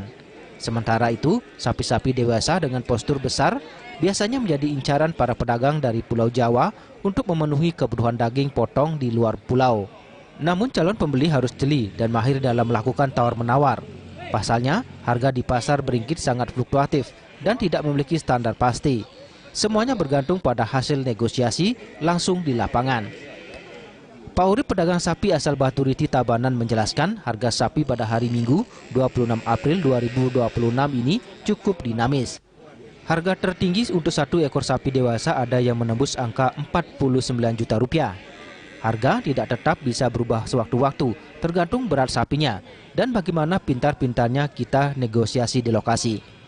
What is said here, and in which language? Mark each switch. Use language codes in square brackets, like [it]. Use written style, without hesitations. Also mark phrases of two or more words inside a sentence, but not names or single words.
[id] Sementara itu, sapi-sapi dewasa dengan postur besar biasanya menjadi incaran para pedagang dari Pulau Jawa untuk memenuhi kebutuhan daging potong di luar pulau. Namun calon pembeli harus jeli dan mahir dalam melakukan tawar-menawar. Pasalnya, harga di pasar beringkit sangat fluktuatif dan tidak memiliki standar pasti. Semuanya bergantung pada hasil negosiasi langsung di lapangan. Pak Urip, pedagang sapi asal Baturiti Tabanan, menjelaskan harga sapi pada hari Minggu 26 April 2026 ini cukup dinamis. Harga tertinggi untuk satu ekor sapi dewasa ada yang menembus angka 49 juta rupiah. Harga tidak tetap bisa berubah sewaktu-waktu, tergantung berat sapinya dan bagaimana pintar-pintarnya kita negosiasi di lokasi.